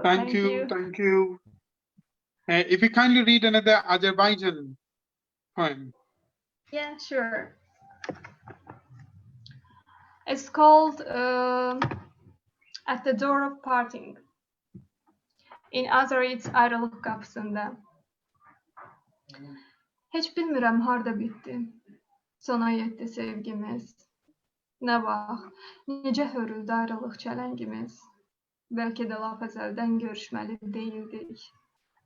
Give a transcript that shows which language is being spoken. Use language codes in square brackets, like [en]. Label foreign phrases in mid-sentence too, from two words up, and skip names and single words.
[en] Thank you. If you kindly read another Azerbaijan poem. Yeah, sure. It's called At the Door of Parting. In Azeri's [az] ayrılık kapısında. Hiç bilmirəm harda bitdi. Sona yetdi sevgimiz. Nə vaxt, necə hörüldü ayrılıq çələngimiz. Bəlkə də lap əzəldən görüşməli deyildik.